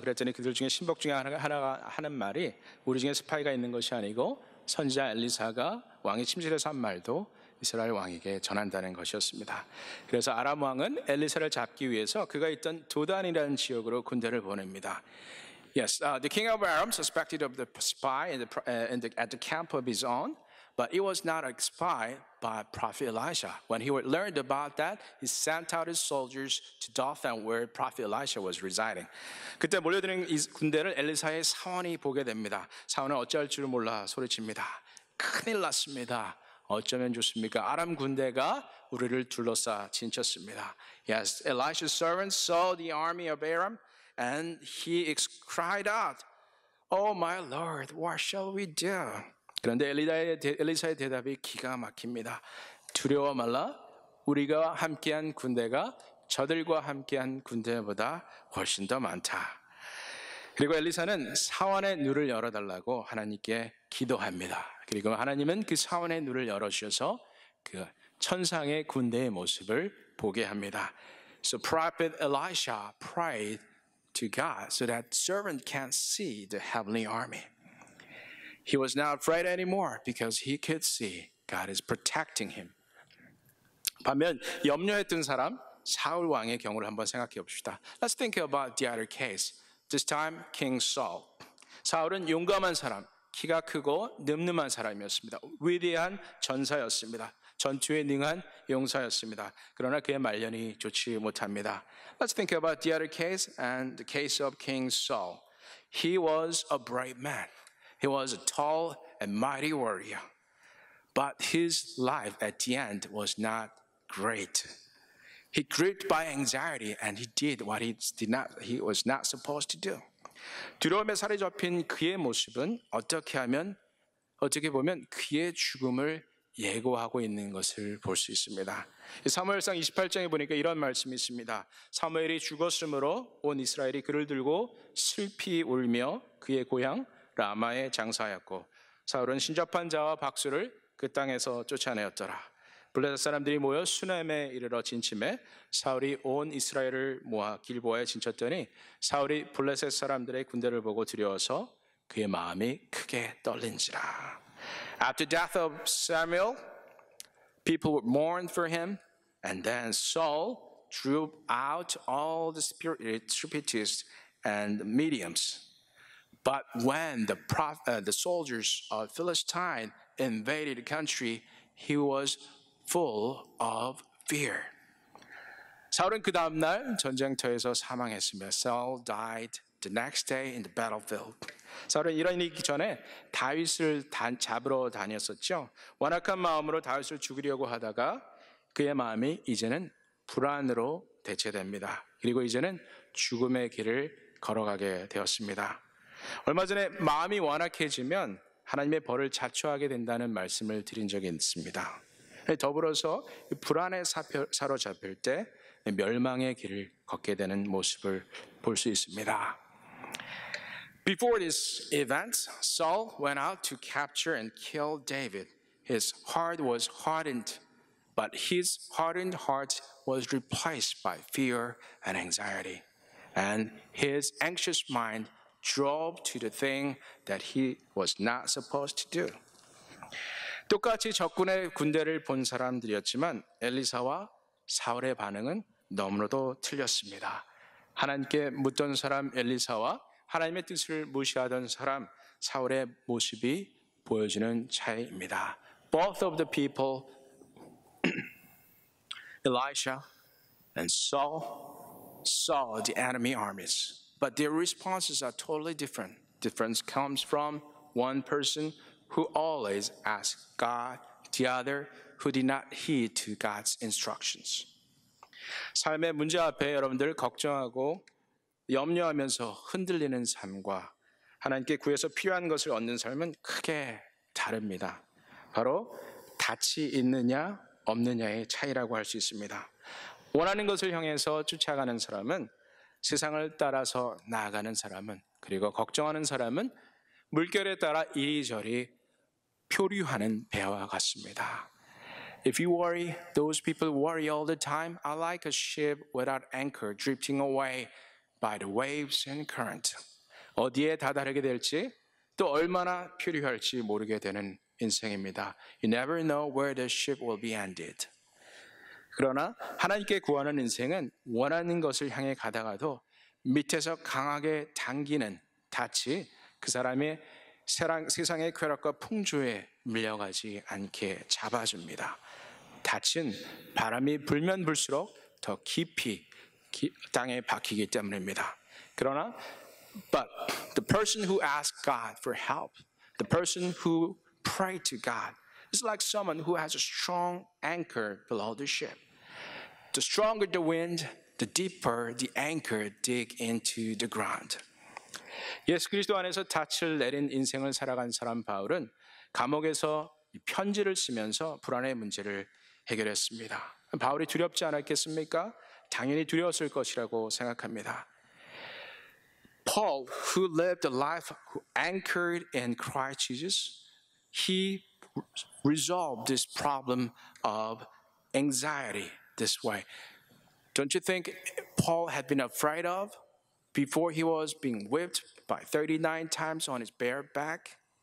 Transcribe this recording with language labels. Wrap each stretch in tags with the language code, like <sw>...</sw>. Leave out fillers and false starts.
<ko>그랬더니 그들 중에 신복 중에 하나가 하는 말이 우리 중에 스파이가 있는 것이 아니고 선지자 엘리사가 왕이 침실에서 한 말도 이스라엘 왕에게 전한다는 것이었습니다. 그래서 아람 왕은 엘리사를 잡기 위해서 그가 있던 도단이라는 지역으로 군대를 보냅니다.</ko> <en>Yes, the king of Aram suspected of the spy at the camp of his own, but it was not a spy by prophet Elisha. When he learned about that, he sent out his soldiers to Dothan, where prophet Elisha was residing.</en> <ko>그때 몰려드는 이 군대를 엘리사의 사원이 보게 됩니다. 사원은 어찌할 줄을 몰라 소리칩니다. 큰일 났습니다. 어쩌면 좋습니까? 아람 군대가 우리를 둘러싸 진쳤습니다.</ko> <en>Yes, Elisha's servants saw the army of Aram, and he cried out, "Oh my Lord, what shall we do?"</en> <ko>그런데 엘리사의 대답이 기가 막힙니다. 두려워 말라. 우리가 함께한 군대가 저들과 함께한 군대보다 훨씬 더 많다. 그리고 엘리사는 사원의 눈을 열어달라고 하나님께 기도합니다. 그리고 하나님은 그 사원의 눈을 열어주셔서 그 천상의 군대의 모습을 보게 합니다.</ko> <en>So prophet Elisha prayed to God so that servant can see the heavenly army. He was not afraid anymore because he could see God is protecting him.</en> <ko>반면 염려했던 사람 사울 왕의 경우를 한번 생각해 봅시다.</ko> <en>Let's think about the other case. This time King Saul.</en> <ko>사울은 용감한 사람, 키가 크고 늠름한 사람이었습니다. 위대한 전사였습니다. 전투에 능한 용사였습니다. 그러나 그의 말년이 좋지 못합니다.</ko> <en>Let's think about the other case and the case of King Saul. He was a brave man. He was a tall and mighty warrior. But his life at the end was not great. He gripped by anxiety and he did what he was not supposed to do.</en> <ko>두려움에 사로잡힌 그의 모습은 어떻게 보면 그의 죽음을 예고하고 있는 것을 볼 수 있습니다. 사무엘상 28장에 보니까 이런 말씀이 있습니다. 사무엘이 죽었으므로 온 이스라엘이 그를 들고 슬피 울며 그의 고향 라마에 장사하였고 사울은 신접한 자와 박수를 그 땅에서 쫓아내었더라. 블레셋 사람들이 모여 수넴에 이르러 진침해 사울이 온 이스라엘을 모아 길보아에 진쳤더니 사울이 블레셋 사람들의 군대를 보고 두려워서 그의 마음이 크게 떨린지라.</ko> <en>After death of Samuel, people would mourn for him, and then Saul drew out all the spiritists and mediums. But when the soldiers of Philistine invaded the country, he was full of fear.</en> <ko>사울은 그 다음 날 전쟁터에서 사망했으며</ko> <en>Saul died the next day in the battlefield.</en> <ko>사울은 이런 일이 있기 전에 다윗을 잡으러 다녔었죠. 완악한 마음으로 다윗을 죽이려고 하다가 그의 마음이 이제는 불안으로 대체됩니다. 그리고 이제는 죽음의 길을 걸어가게 되었습니다. 얼마 전에 마음이 완악해지면 하나님의 벌을 자초하게 된다는 말씀을 드린 적이 있습니다. 더불어서 불안에 사로잡힐 때 멸망의 길을 걷게 되는 모습을 볼 수 있습니다.</ko> <en>Before this event, Saul went out to capture and kill David. His heart was hardened, but his hardened heart was replaced by fear and anxiety. And his anxious mind drove to the thing that he was not supposed to do.</en> <ko>똑같이 적군의 군대를 본 사람들이었지만 엘리사와 사울의 반응은 너무나도 틀렸습니다. 하나님께 묻던 사람 엘리사와 하나님의 뜻을 무시하던 사람 사울의 모습이 보여주는 차이입니다.</ko> <en>Both of the people, Elisha and Saul, saw the enemy armies, but their responses are totally different. Difference comes from one person who always asked God, the other who did not heed to God's instructions.</en> <ko>삶의 문제 앞에 여러분들 걱정하고 염려하면서 흔들리는 삶과 하나님께 구해서 필요한 것을 얻는 삶은 크게 다릅니다. 바로 닻이 있느냐 없느냐의 차이라고 할 수 있습니다. 원하는 것을 향해서 쫓아가는 사람은 세상을 따라서 나아가는 사람은 그리고 걱정하는 사람은 물결에 따라 이리저리 표류하는 배와 같습니다.</ko> <en>If you worry, those people worry all the time, are like a ship without anchor drifting away by the waves and current.</en> <ko>어디에 다다르게 될지 또 얼마나 표류할지 모르게 되는 인생입니다.</ko> <en>You never know where the ship will be ended.</en> <ko>그러나 하나님께 구하는 인생은 원하는 것을 향해 가다가도 밑에서 강하게 당기는 닻이 그 사람의 세상의 쾌락과 풍조에 밀려가지 않게 잡아줍니다. 닻은 바람이 불면 불수록 더 깊이 땅에 박히기 때문입니다. 그러나</ko> <en>but the person who asks God for help, the person who prays to God is like someone who has a strong anchor below the ship. The stronger the wind, the deeper the anchor dig into the ground.</en> <ko>예수 그리스도 안에서 닻을 내린 인생을 살아간 사람 바울은 감옥에서 편지를 쓰면서 불안의 문제를 해결했습니다. 바울이 두렵지 않았겠습니까? 당연히 두려웠을 것이라고 생각합니다.</ko> <en>Paul, who lived a life anchored in Christ Jesus, he resolved this problem of anxiety this way. Don't you think Paul had been afraid of before he was being whipped by 39 times on his bare back?</en>